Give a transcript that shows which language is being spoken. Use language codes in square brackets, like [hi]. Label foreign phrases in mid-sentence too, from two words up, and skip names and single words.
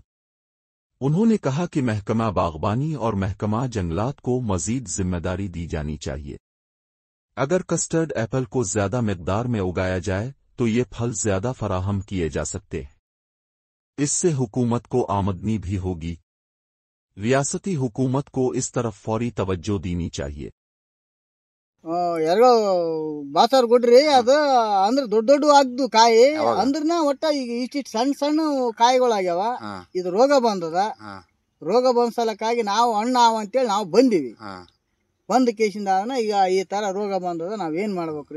[ur] انہوں نے کہا کہ محکمہ باغبانی اور محکمہ جنگلات کو مزید ذمہ داری دی جانی چاہیے. اگر [en] custard apple [ur] کو زیادہ مقدار میں اگایا جائے تو یہ پھل زیادہ فراہم کیے جا سکتے ہیں. اس سے حکومت کو آمدنی بھی ہوگی. ریاستی حکومت کو اس طرف فوری توجہ دینی چاہیے. [kn] ಎರಡು ಬಾಸಾರ್ ಕೊಡ್ರಿ ಅದು ಅಂದ್ರೆ ದೊಡ್ಡ ದೊಡ್ಡ ಆಗ್ದು ಕಾಯಿ ಅಂದ್ರನ ಒಟ್ಟ ಈಗ ಇಷ್ಟಿಷ್ಟು ಸಣ್ಣ ಸಣ್ಣ ಕಾಯಿಗಳಾಗ್ಯಾವ. ಇದು ರೋಗ ಬಂದದ. ರೋಗ ಬಂದ ಸಲಕ್ಕಾಗಿ ನಾವು ಹಣ್ಣು ಅಂತೇಳಿ ನಾವು ಬಂದಿವಿ. ಬಂದ ಕೇಸಿಂದ ಈಗ ಈ ತರ ರೋಗ ಬಂದದ, ನಾವೇನ್ ಮಾಡ್ಬೇಕ್ರಿ?